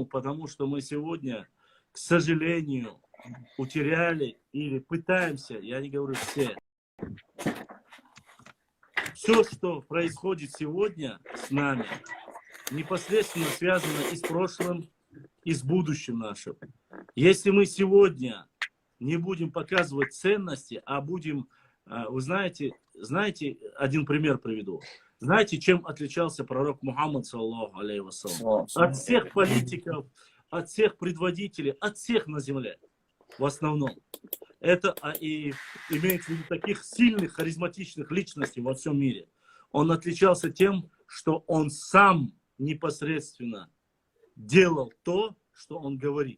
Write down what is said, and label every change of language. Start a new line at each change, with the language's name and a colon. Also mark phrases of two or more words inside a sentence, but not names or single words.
Russian: Потому что мы сегодня, к сожалению, утеряли или пытаемся, я не говорю все, все, что происходит сегодня с нами, непосредственно связано и с прошлым, и с будущим нашим. Если мы сегодня не будем показывать ценности, а будем, вы знаете, один пример приведу. Знаете, чем отличался пророк Мухаммад,
Arabic: صلى الله عليه وسلم?
Russian: От всех политиков, от всех предводителей, от всех на земле, в основном. Это и имеется в виду таких сильных, харизматичных личностей во всем мире. Он отличался тем, что он сам непосредственно делал то, что он говорит.